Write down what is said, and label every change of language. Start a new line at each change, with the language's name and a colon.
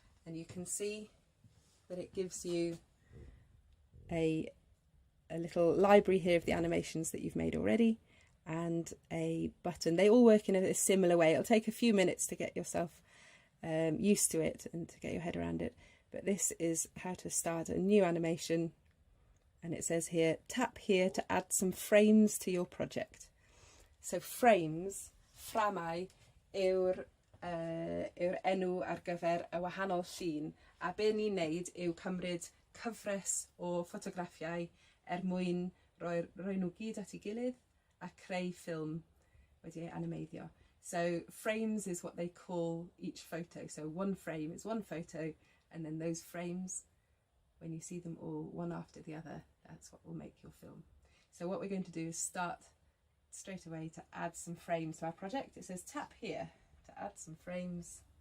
English: And you can see that it gives you a little library here of the animations that you've made already, and a button. They all work in a similar way. It'll take a few minutes to get yourself used to it and to get your head around it. But this is how to start a new animation. And it says here, tap here to add some frames to your project. So frames,
Welsh: fframau, yw'r enw ar gyfer y wahanol llun, a be ni'n neud yw cymryd cyfres o ffotograffiau mwyn rhoi nhw gyd at ei gilydd a creu ffilm wedi ei animeiddio.
English: So frames is what they call each photo. So one frame is one photo, and then those frames, when you see them all one after the other, that's what will make your film. So what we're going to do is start straight away to add some frames to our project. It says tap here to add some frames.